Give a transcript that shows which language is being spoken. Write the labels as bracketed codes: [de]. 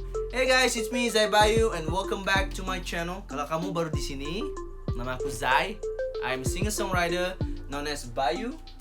[en] Hey guys, it's me Zai Bayu and welcome back to my channel. [id] Kalau kamu baru di sini, nama aku Zai. [en] I'm a singer-songwriter known as Bayu.